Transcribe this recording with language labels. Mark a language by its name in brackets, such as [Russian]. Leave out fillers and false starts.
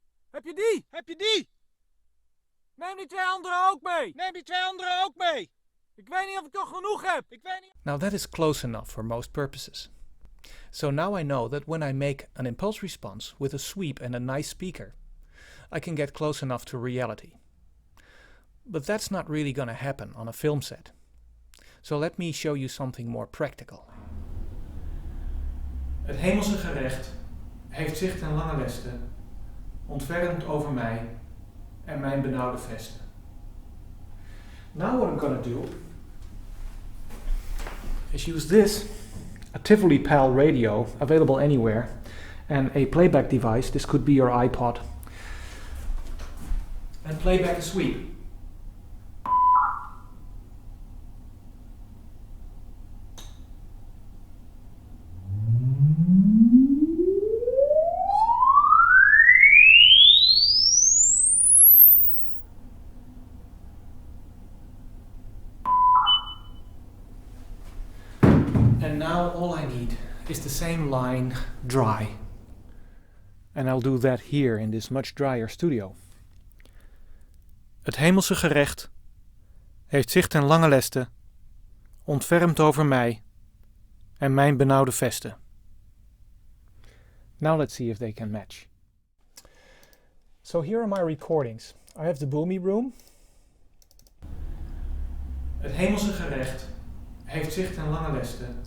[Dutch] Heb je die? Neem die twee andere ook mee. Ik weet niet of ik nog genoeg heb. [English] Now that is close enough for most purposes. So now I know that when I make an impulse response with a sweep and a nice speaker, I can get close enough to reality. But that's not really going to happen on a film set. So let me show you something more practical. [Dutch] Het hemelse gerecht heeft zich ten lange leste ontfermd over mij en mijn benauwde vesten. [English] Now what I'm going to do is use this, a Tivoli PAL radio available anywhere, and a playback device. This could be your iPod. And play back a sweep. And now all I need is the same line dry. And I'll do that here in this much drier studio. [Dutch] Het hemelse gerecht heeft zich ten lange leste ontfermd over mij en mijn benauwde vesten. [English] Now let's see if they can match. So here are my recordings. I have the boomy room. [Dutch] Het hemelse gerecht heeft zich ten lange leste.